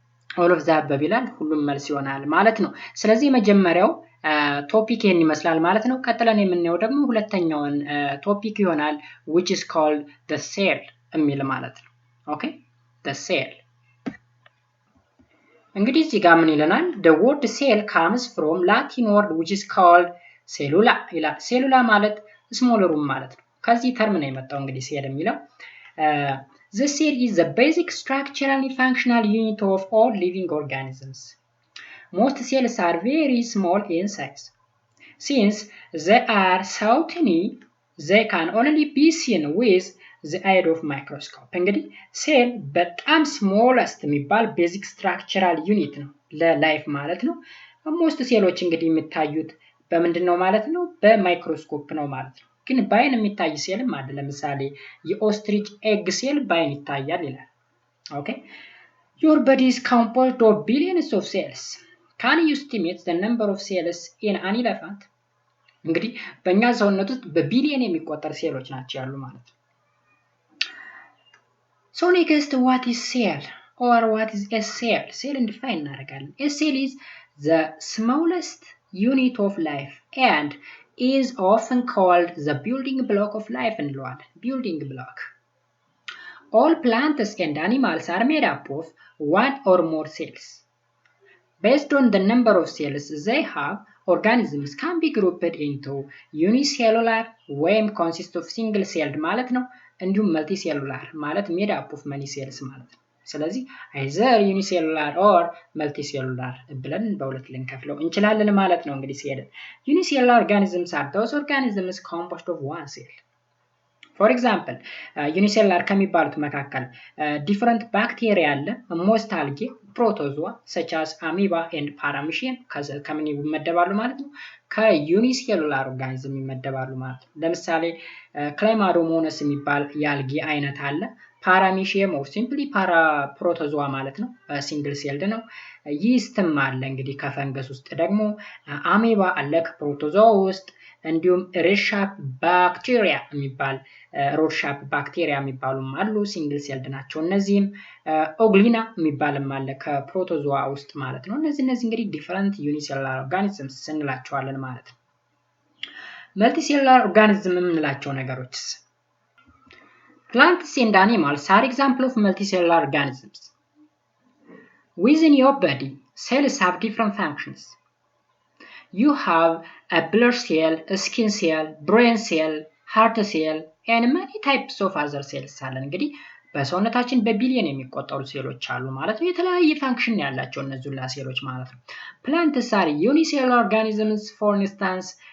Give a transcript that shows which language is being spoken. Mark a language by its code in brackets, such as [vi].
[en] all of that [am] በቢላል ሁሉም መልስ ይሆናል ማለት ነው። ስለዚህ መጀመሪያው ቶፒክ ይሄን ይመስላል ማለት ነው። ቀጥለን የምናየው ደግሞ ሁለተኛውን ቶፒክ ይሆናል [en] which is called the cell [am] የሚል ማለት ነው። ኦኬ the cell እንግዲህ እዚህ ጋር ምን ይለናል? [en] the word cell comes from Latin word which is called cellula [am] ይላል። ሴሉላ ማለት ስሞል ሩም ማለት ነው። ከዚህ ተርም ነው የመጣው እንግዲህ ሴል የሚለው። [en] the cell is the basic structural and functional unit of all living organisms. Most cells are very small in size. Since they are so tiny, they can only be seen with the aid of microscope. [am] እንግዲህ ሴል በጣም ስሞለስት የሚባል ቤዚክ ስትራክቸራል ዩኒት ነው ለላይፍ ማለት ነው። ሞስት ሴሎች እንግዲህ የሚታዩት በምንድን ነው ማለት ነው? በማይክሮስኮፕ ነው ማለት ነው። ግን በአይን የሚታይ ሴልም አለ። ለምሳሌ የኦስትሪች ኤግ ሴል በአይን ይታያል ይላል። ኦኬ [en] your body is composed of billions of cells. Can you estimate the number of cells in an elephant? [am] እንግዲህ በእኛ ሰውነት ውስጥ በቢሊየን የሚቆጠር ሴሎች ናቸው ያሉ ማለት ነው። [en] So next, what is cell or what is a cell? Cell define እናደርጋለን። A cell is the smallest unit of life and is often called the building block of life እንለዋለን። building block. All plants and animals are made up of one or more cells. Based on the number of cells they have, organisms can be grouped into unicellular ወይም consist of single celled ማለት ነው። እንዲሁም multicellular ማለት made up of many cells ማለት ነው። ስለዚህ either unicellular or multicellular [am] ብለን በሁለት ልንከፍለው እንችላለን ማለት ነው። እንግዲህ ሴል [en] unicellular organisms are those organisms composed of one cell. For example, unicellular ከሚባሉት መካከል different bacteria አለ፣ most algae, protozoa such as amoeba and paramecium [am] ከምን ይመደባሉ ማለት ነው? ከዩኒሴሉላር ኦርጋኒዝም ይመደባሉ ማለት ነው። ለምሳሌ ክላይማዶሞነስ የሚባል የአልጌ አይነት አለ። ፓራሚሺየም ኦር ሲምፕሊ ፕሮቶዞዋ ማለት ነው፣ ሲንግል ሴልድ ነው። ይስትም አለ እንግዲህ ከፈንገስ ውስጥ ደግሞ አሜባ አለ ከፕሮቶዞዋ ውስጥ። እንዲሁም ሬድሻፕ ባክቴሪያ የሚባል ሮድሻፕ ባክቴሪያ የሚባሉም አሉ፣ ሲንግል ሴልድ ናቸው። እነዚህም ኦግሊና የሚባልም አለ ከፕሮቶዞዋ ውስጥ ማለት ነው። እነዚህ እንግዲህ ዲፈረንት ዩኒሴሉላር ኦርጋኒዝምስ እንላቸዋለን ማለት ነው። መልቲሴሉላር ኦርጋኒዝም የምንላቸው ነገሮችስ? [en] Plants and animals are example of multicellular organisms. Within your body, cells have different functions. You have a blood cell, a skin cell, brain cell, heart cell, and many types of other cells አለ። [am] እንግዲህ በሰውነታችን በቢሊየን የሚቆጠሩ ሴሎች አሉ ማለት ነው። የተለያየ ፋንክሽን ያላቸው እነዚህ ሁላ ሴሎች ማለት ነው። [en] Plants are unicellular organisms. For instance,